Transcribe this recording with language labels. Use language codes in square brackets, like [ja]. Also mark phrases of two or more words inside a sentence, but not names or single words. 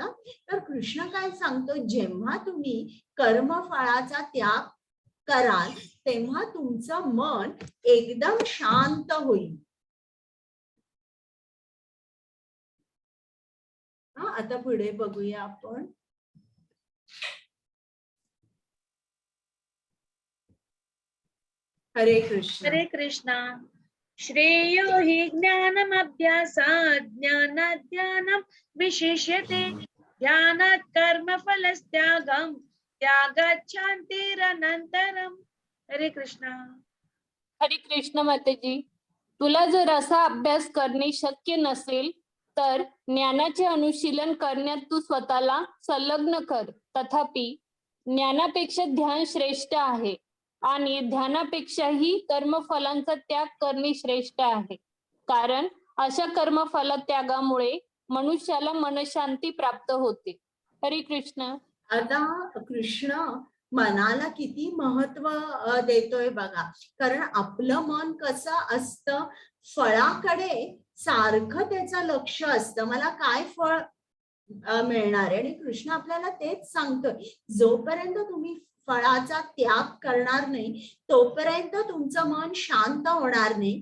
[mr] तर कृष्ण काय सांगतो, जेव्हा तुम्ही कर्मफळाचा त्याग कराल तेव्हा तुमचं मन एकदम शांत होईल. आता पुढे बघूया आपण. हरे कृष्ण. हरे कृष्ण. [sa] श्रेयो हि ज्ञानमभ्यासात् ज्ञानात् ध्यानं विशिष्यते ध्यानात् कर्मफलस्त्यागं त्यागात् शान्तिरनन्तरम्. हरे कृष्ण. हरे कृष्ण मातेजी. [mr] तुला जर असा अभ्यास करणे शक्य नसेल तर ज्ञानाचे अनुशीलन करण्यात तू स्वतःला संलग्न कर. तथापि ज्ञानापेक्षा ध्यान श्रेष्ठ आहे आणि ध्यानापेक्षाही कर्मफलांचा त्याग करणे श्रेष्ठ आहे, कारण अशा कर्मफल त्यागामुळे मनुष्याला मनशांती प्राप्त होते. हरे कृष्ण. आता कृष्ण मनाला किती महत्व देतोय बघा, कारण आपलं मन कसं असतं, फळाकडे सारखं त्याचं लक्ष असतं, मला काय फळ मिळणार आहे. आणि कृष्ण आपल्याला तेच सांगतोय, जोपर्यंत तुम्ही फळाचा त्याग करणार नाही तोपर्यंत तुमचं मन शांत होणार नाही.